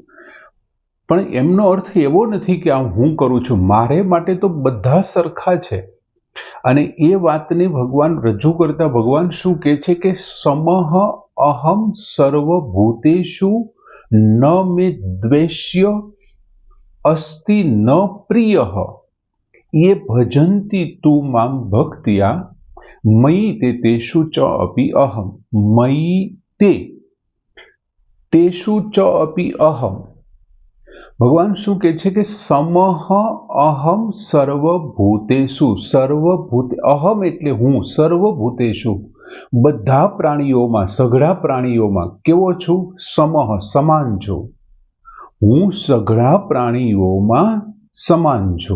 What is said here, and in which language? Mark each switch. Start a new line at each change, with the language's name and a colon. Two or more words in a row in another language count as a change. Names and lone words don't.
Gujarati: પણ એમનો અર્થ એવો નથી કે આ હું કરું છું, મારે માટે તો બધા સરખા છે। અને એ વાતને ભગવાન રજૂ કરતા ભગવાન શું કહે છે કે
Sanskrit: સમઃ અહમ સર્વભૂતેષુ ન મે દ્વેષ્ય અસ્તિ ન પ્રિયઃ ये भजन्ति तु मां भक्त्या मयि ते तेषु च अपि अहम्। मयि ते तेषु च अपि अहम्।
Gujarati: ભગવાન શું કહે છે કે
Sanskrit: સમઃ અહમ સર્વભૂતેષુ, સર્વભૂત અહમ
Gujarati: એટલે હું, સર્વભૂતેષુ બધા પ્રાણીઓમાં, સઘળા પ્રાણીઓમાં કેવો છું? સમઃ સમાન છું, હું સઘળા પ્રાણીઓમાં સમાન છું।